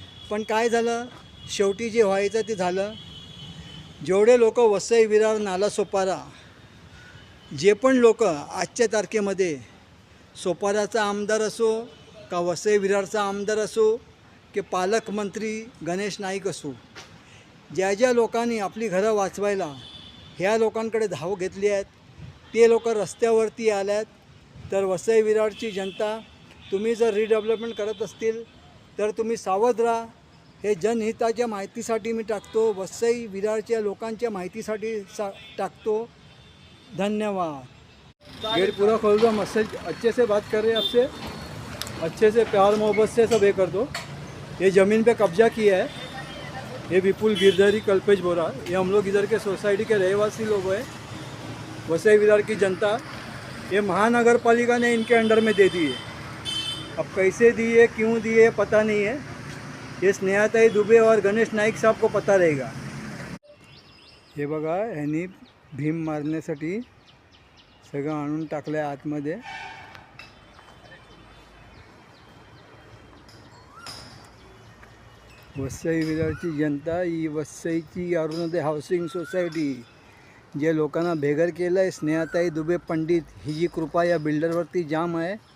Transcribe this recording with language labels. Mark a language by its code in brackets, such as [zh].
[mr] पण काय झालं, शेवटी जे व्हायचं ते झालं. जेवढे लोक वसई विरार नालासोपारा, जे पण लोक आजच्या तारखेमध्ये सोपाराचा आमदार असो का वसई विरारचा आमदार असो की पालकमंत्री गणेश नाईक असो, ज्या ज्या लोकांनी आपली घरं वाचवायला ह्या लोकांकडे धाव घेतली आहेत, ते लोक रस्त्यावरती आल्यात. तर वसई विरारची जनता, तुम्ही जर रिडेव्हलपमेंट करत असतील तर तुम्ही सावध राहा. हे जनहिताच्या माहितीसाठी मी टाकतो, वसई विरारच्या लोकांच्या माहितीसाठी टाकतो. धन्यवाद. [hi] गेट पूरा खोल दो, मस्त अच्छे से बात कर रहे हैं आपसे, अच्छे से प्यार मोहब्बत से सब ये कर दो. ये ज़मीन पे कब्जा किया है ये विपुल गिरधरी कल्पेश बोरा, ये हम लोग इधर के सोसाइटी के रहवासी लोग हैं. वसई विरार की जनता, ये महानगरपालिका ने इनके अंडर में दे दी है. अब कैसे दिए, क्यों दिए, पता नहीं है. ये स्नेहाताई दुबे और गणेश नाईक साहब को पता रहेगा. [mr] हे बघा, ह्यांनी भीम मारण्यासाठी सगळं आणून टाकलं आहे आतमध्ये. वसई विरारची जनता, ही वसईची अरुणोदय हाऊसिंग सोसायटी जे लोकांना बेघर केलं आहे, स्नेहाताई दुबे पंडित, ही जी कृपा या बिल्डरवरती जाम आहे.